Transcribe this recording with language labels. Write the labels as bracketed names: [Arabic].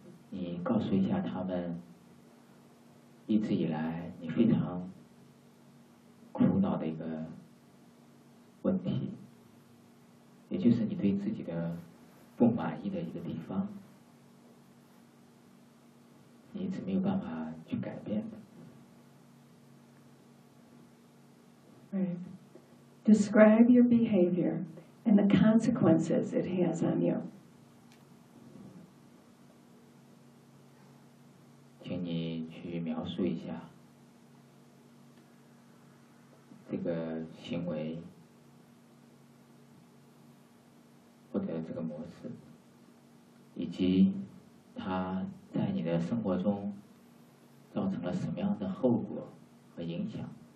[Chinese] 你告诉一下他们，一直以来你非常苦恼的一个问题，也就是你对自己的不满意的一个地方。你一直没有办法去改变的。 [English] Right. Describe your behavior and the consequences it has on you. [Chinese] 请你去描述一下这个行为或者这个模式，以及它在你的生活中造成了什么样的后果和影响。